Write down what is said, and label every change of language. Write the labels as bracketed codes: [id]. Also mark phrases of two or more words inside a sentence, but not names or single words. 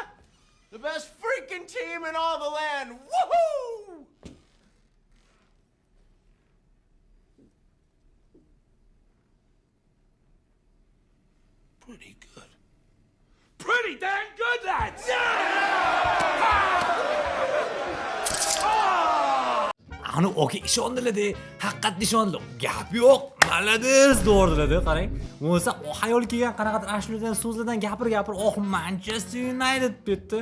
[en] The best freaking team in all the land. Woohoo! Pretty good. Pretty damn good, lads! [uz] Ani oka ishondilar-da, haqiqatda ishondilar. Gap yo'q, malades deyordilar-da, qarang. Bo'lsa, hayol kelgan qanaqadir ashuladan, so'zlardan gapir, "Oh, Manchester United" debdi.